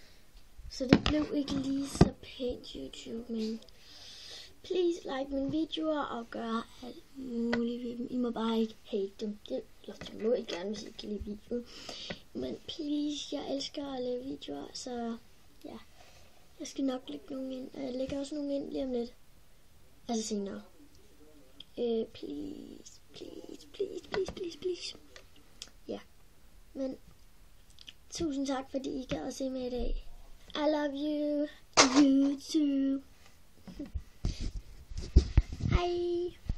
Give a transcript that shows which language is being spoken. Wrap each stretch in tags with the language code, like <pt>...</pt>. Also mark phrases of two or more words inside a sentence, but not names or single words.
<da>Så det blev ikke lige så pænt YouTube, men</da> <en>please like</en> <da>mine videoer og gør alt muligt ved dem. I må bare ikke hate dem. Det må I gerne, hvis I kan lide videoen. Men please, jeg elsker at lave videoer, så ja. Jeg skal nok lægge nogle ind, og jeg lægger også nogle ind lige om lidt. Altså senere. Please. Ja. Men tusind tak, fordi I gad at se mig i dag.</da> <en>I love you. You too.</en> <da>Hej.</da>